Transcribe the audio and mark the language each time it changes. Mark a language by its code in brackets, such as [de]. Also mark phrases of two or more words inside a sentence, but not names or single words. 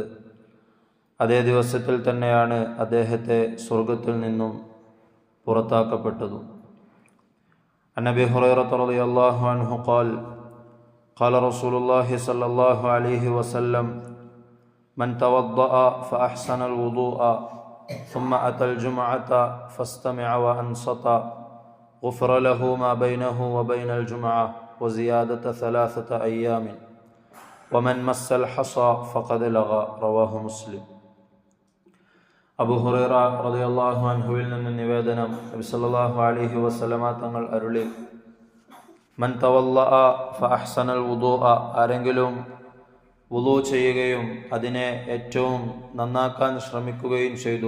[ml] അതേ ദിവസത്തിൽ തന്നെയാണ് അദ്ദേഹത്തെ സ്വർഗത്തിൽ നിന്നും പുറത്താക്കപ്പെട്ടതും. [ar] عن أبي هريرة رضي الله عنه قال قال رسول الله صلى الله عليه وسلم من توضأ فأحسن الوضوء ثم أتى الجمعة فاستمع وأنصت غفر له ما بينه وبين الجمعة وزيادة 3 أيام ومن مس الحصى فقد لغى. رواه مسلم. [ml] അബൂ ഹുറൈറ റളിയല്ലാഹു അൻഹുവിൽ നിന്ന് നിവേദനം, നബി [ar] صلى الله عليه وسلم [ml] തങ്ങൾ അരുളി: [ar] من توضأ فأحسن الوضوء, [ml] ആരെങ്കിലും വുളൂ ചെയ്യുകയും അതിനെ ഏറ്റവും നന്നാക്കാൻ ശ്രമിക്കുകയും ചെയ്തു.